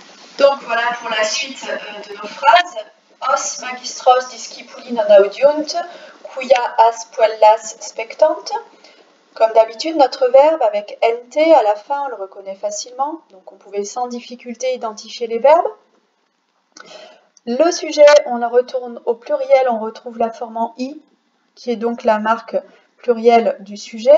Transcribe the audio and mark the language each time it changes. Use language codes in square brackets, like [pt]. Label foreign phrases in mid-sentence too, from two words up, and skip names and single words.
[fr] Donc voilà pour la suite de nos phrases. [la] Os magistros discipuli non audiunt, quia as puellas spectant. [fr] Comme d'habitude, notre verbe avec nt à la fin, on le reconnaît facilement. Donc on pouvait sans difficulté identifier les verbes. Le sujet, on le retourne au pluriel, on retrouve la forme en i, qui est donc la marque plurielle du sujet.